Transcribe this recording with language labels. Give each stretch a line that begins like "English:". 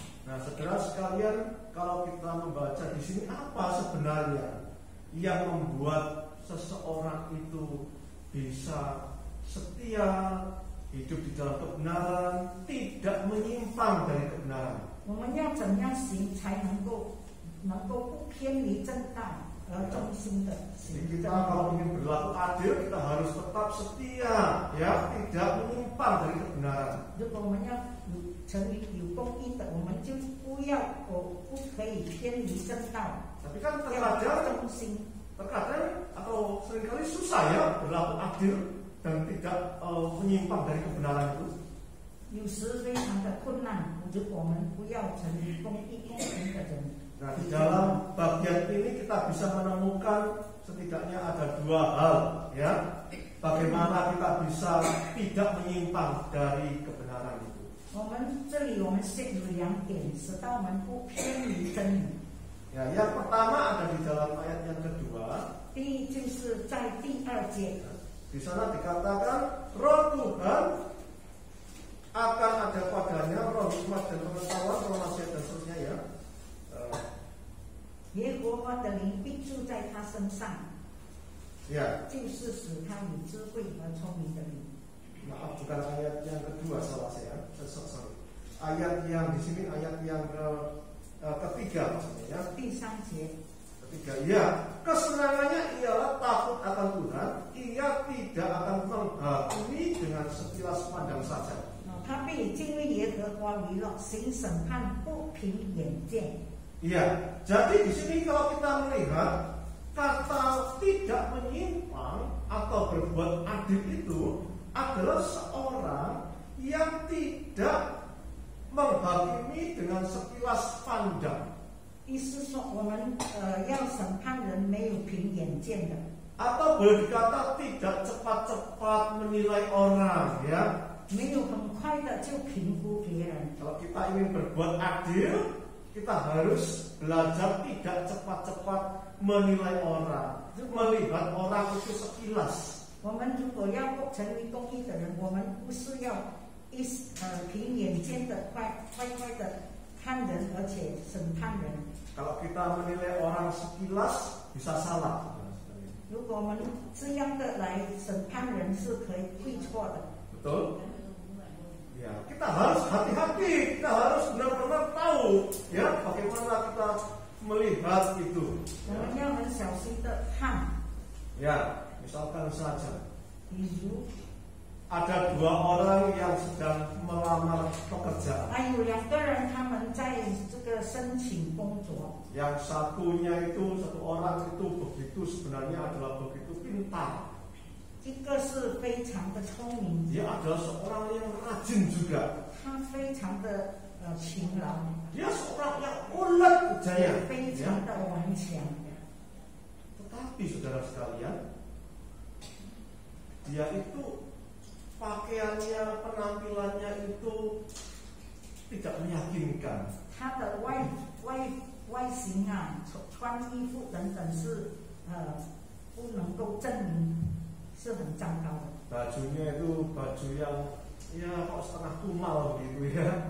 Indonesian: Nah, saudara sekalian, kalau kita membaca di sini apa sebenarnya yang membuat seseorang itu bisa setia hidup di dalam kebenaran, tidak menyimpang dari kebenaran.
Chinese: 我们要怎样行才能够不偏离正道而忠心的行？
Indonesian: Kita kalau ingin berlaku adil, kita harus tetap setia, ya, tidak menyimpang dari kebenaran.
Chinese: 如果我们要成为有公义的，我们就不可以偏离正道。
Indonesian: Tapi kan
Chinese: 要
Indonesian: terkadang
Chinese: 忠心。
Indonesian: atau seringkali susah ya berlaku adil dan tidak menyimpang dari kebenaran itu.
Chinese: 有时非常的困难，如果我们不要成为公义公平的人。
Indonesian: Nah, di dalam bagian ini kita bisa menemukan setidaknya ada 2 hal, ya. Bagaimana kita bisa tidak menyimpang dari kebenaran itu.
Chinese: 我们这里有2点，使到我们不偏离真理。
Indonesian: Ya, yang pertama ada di dalam ayat yang kedua.
Chinese: 第一就是在第2节，
Indonesian: Di sana dikatakan Roh Tuhan akan ada padanya, roh hikmat dan pengetahuan, roh nasihat dan seterusnya, ya.
Chinese: 耶和华的灵必住在他身上，
Indonesian: Ya,
Chinese: 就是使他有智慧和聪明的灵。
Indonesian: maaf bukan ayat yang kedua, salah saya. Sorry. Ayat yang di sini ayat yang ketiga maksudnya, ya.
Chinese: 第3节，
Indonesian: Ketiga, ya, kesenangannya ialah takut akan Tuhan, ia tidak akan menghakimi dengan sekilas pandang saja.
Chinese: 他必敬畏耶和华为乐，行审判不凭眼见。
Indonesian: Iya, jadi di sini kalau kita melihat kata tidak menyimpang atau berbuat adil itu adalah seorang yang tidak menghakimi dengan sekilas pandang.
Chinese: 意思说，我们要审判人没有凭眼见的，
Indonesian: Atau boleh dikata tidak cepat-cepat menilai orang, ya.
Chinese: 没有很快的就评估别人。
Indonesian: Kalau kita ingin berbuat adil, kita harus belajar tidak cepat-cepat menilai orang, melihat orang itu sekilas.
Chinese: 我们如果要成为公义的人，我们不是要凭眼见的快的看人，而且审判人。
Indonesian: Kalau kita menilai orang sekilas bisa salah.
Chinese: 如果我们这样的来审判人，是可以会错的。
Indonesian: Betul? Ya, kita harus hati-hati, kita harus benar-benar tahu, ya, bagaimana kita melihat itu.
Chinese: 我们要很小心的看。
Indonesian: Ya, misalkan saja
Chinese: 比如，
Indonesian: ada 2 orang yang sedang melamar pekerjaan.
Chinese: 还有2个人，他们在这个申请工作。
Indonesian: Yang satu orang itu begitu sebenarnya adalah begitu pintar.
Chinese: 一个是非常的聪明，
Indonesian: Dia adalah seorang yang rajin juga.
Chinese: 他非常的勤劳，
Indonesian: Dia seorang yang ulet kerjanya.
Chinese: 非
Indonesian: Ya.
Chinese: 常的顽强。
Indonesian: Tetapi saudara sekalian, dia itu pakaiannya, penampilannya itu tidak meyakinkan.
Chinese: 他的外形啊，穿衣服等等是不能够证明，是很糟糕的。
Indonesian: Bajunya itu baju yang ya kok setengah kumal begitu, ya.